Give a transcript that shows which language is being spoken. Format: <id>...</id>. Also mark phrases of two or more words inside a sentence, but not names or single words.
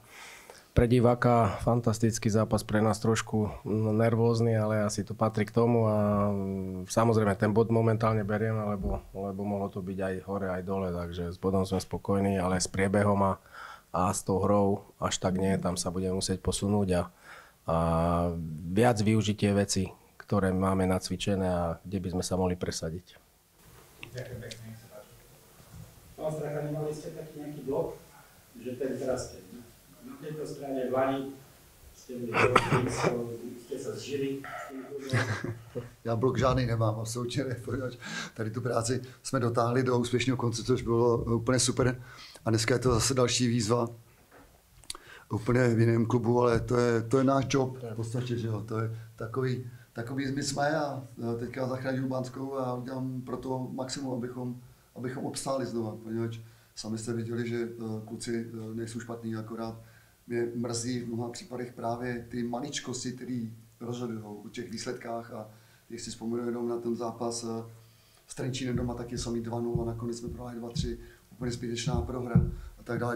<sk>Pre diváka fantastický zápas, pre nás trošku nervózny, ale asi to patrí k tomu a samozrejme ten bod momentálne berieme, lebo mohlo to byť aj hore, aj dole, takže s bodom sme spokojní, ale s priebehom a s tou hrou až tak nie, tam sa budeme musieť posunúť a viac využiť tie veci, ktoré máme nacvičené a kde by sme sa mohli presadiť. Ďakujem pekne, nech sa páči. Pán Stracha, nemali ste taký nejaký blok, že ten teraz ste na tejto strane Vlani, ste sa zžili.</sk> <cs>Já blok žádný nemám, absolutně ne, tady tu práci jsme dotáhli do úspěšného konce, což bylo úplně super a dneska je to zase další výzva. Úplně v jiném klubu, ale to je náš job v podstatě, že jo, to je takový my jsme a teďka zachráním Banskou a udělám pro to maximum, abychom obstáli znovu, poněvadž sami jste viděli, že kluci nejsou špatný, akorát mě mrzí v mnoha případech právě ty maličkosti, které rozhodují o těch výsledkách a když si vzpomenu jenom na ten zápas s Trenčínem doma, tak je samý 2-0 a nakonec jsme prohráli 2-3, úplně zbytečná prohra a tak dále.</cs>